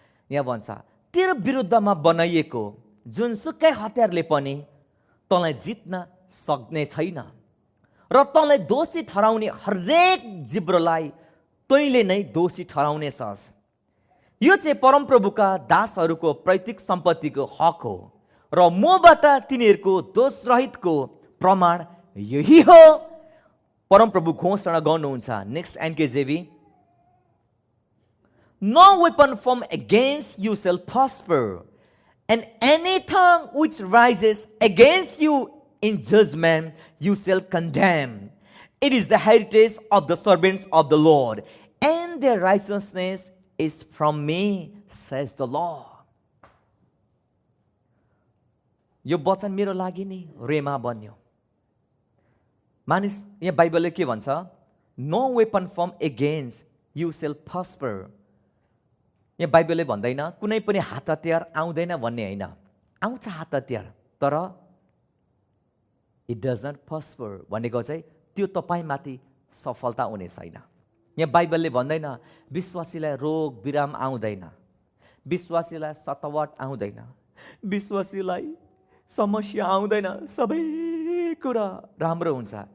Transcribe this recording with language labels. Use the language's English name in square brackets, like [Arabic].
[Nepali] यहाँ भन्छ, तेरो विरुद्धमा बनाइएको जुनसुकै हतियारले पनि तँलाई जित्न सक्ने छैन र तँलाई दोषी ठहराउने हरेक जिब्रोलाई तैँले नै दोषी ठहराउनेछस्। यो चाहिँ परमप्रभुका दासहरूको पैतृक सम्पत्तिको हक हो र मबाट तिनीहरूको दोषरहितको प्रमाण यही हो। परमप्रभु घोषणा गर्नुहुन्छ, [English] Next NKJV, No weapon formed against you shall prosper, And any tongue which rises against you in judgment, you shall condemn. It is the heritage of the servants of the Lord, and their righteousness is from me, says the Lord. [Nepali] यो वचन मेरो लागि नि रेमा बन्यो. मानिस यहाँ बाइबलले के भन्छ? [English] No weapon formed against you shall prosper. [Nepali] यहाँ बाइबलले भन्दैन कुनै पनि हात हतियार आउँदैन भन्ने होइन. आउँछ हात हतियार, तर [English] it does not prosper [Nepali] भनेको चाहिँ त्यो तपाईँमाथि सफलता हुने छैन. यहाँ बाइबलले भन्दैन विश्वासीलाई रोग विराम आउँदैन, विश्वासीलाई सतावट आउँदैन, विश्वासीलाई समस्या आउँदैन, सबै कुरा राम्रो हुन्छ.